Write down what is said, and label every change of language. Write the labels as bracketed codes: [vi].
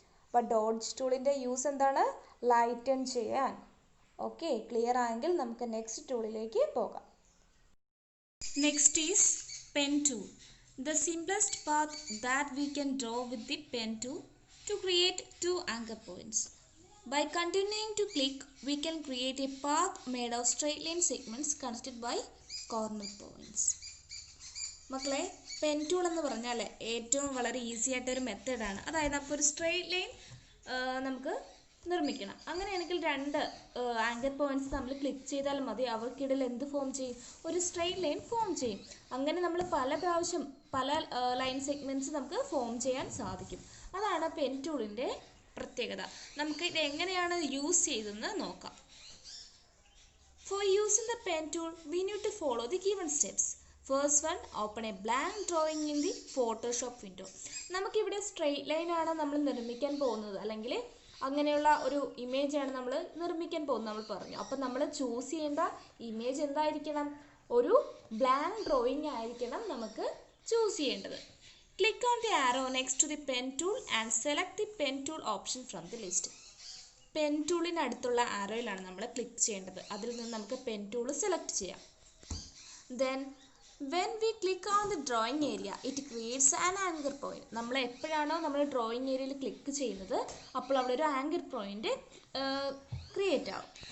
[ml] അപ്പോൾ dots ടൂളിൻ്റെ use എന്താണ്, lighten ചെയ്യാൻ. ഓക്കെ, ക്ലിയർ ആയെങ്കിൽ നമുക്ക് നെക്സ്റ്റ് ടൂളിലേക്ക് പോകാം. [en] Next is pen tool. The simplest path that we can draw with the pen tool to create 2 anchor points. By continuing to click, we can create a path made of straight line segments connected by corner points. [ml] മക്കളെ, pen tool എന്ന് പറഞ്ഞാൽ ഏറ്റവും വളരെ easy ആയിട്ടൊരു മെത്തേഡാണ്. അതായത് അപ്പോൾ ഒരു സ്ട്രെയിറ്റ് ലൈൻ നമുക്ക് നിർമ്മിക്കണം. അങ്ങനെയാണെങ്കിൽ 2 ആങ്കർ പോയിൻറ്റ്സ് നമ്മൾ ക്ലിക്ക് ചെയ്താൽ മതി, അവർക്കിടയിൽ എന്ത് ഫോം ചെയ്യും, ഒരു സ്ട്രെയിറ്റ് ലൈൻ ഫോം ചെയ്യും. അങ്ങനെ നമ്മൾ പല പ്രാവശ്യം പല ലൈൻ സെഗ്മെൻറ്റ്സ് നമുക്ക് ഫോം ചെയ്യാൻ സാധിക്കും. അതാണ് പെൻ ടൂളിൻ്റെ പ്രത്യേകത. നമുക്ക് ഇത് എങ്ങനെയാണ് യൂസ് ചെയ്തതെന്ന് നോക്കാം. [en] For using the pen tool, we need to follow the given steps. First one, open a blank drawing in the Photoshop window. [ml] നമുക്കിവിടെ സ്ട്രെയിറ്റ് ലൈൻ ആണ് നമ്മൾ നിർമ്മിക്കാൻ പോകുന്നത്, അല്ലെങ്കിൽ അങ്ങനെയുള്ള ഒരു ഇമേജാണ് നമ്മൾ നിർമ്മിക്കാൻ പോകുന്നത് നമ്മൾ പറഞ്ഞു. അപ്പം നമ്മൾ ചൂസ് ചെയ്യേണ്ട ഇമേജ് എന്തായിരിക്കണം, ഒരു ബ്ലാങ്ക് ഡ്രോയിങ് ആയിരിക്കണം നമുക്ക് ചൂസ് ചെയ്യേണ്ടത്. [en] Click on the arrow next to the pen tool and select the pen tool option from the list. [ml] Pen ടൂളിന് അടുത്തുള്ള ആരോയിലാണ് നമ്മൾ ക്ലിക്ക് ചെയ്യേണ്ടത്. അതിൽ നിന്ന് നമുക്ക് പെൻ ടൂൾ സെലക്ട് ചെയ്യാം. [en] Then when we click on the drawing area, it creates an anchor point. [ml] നമ്മൾ എപ്പോഴാണോ നമ്മൾ ഡ്രോയിങ് ഏരിയയിൽ ക്ലിക്ക് ചെയ്യുന്നത് അപ്പോൾ അവിടെ ഒരു ആങ്കർ പോയിന്റ് ക്രിയേറ്റ് ആവും.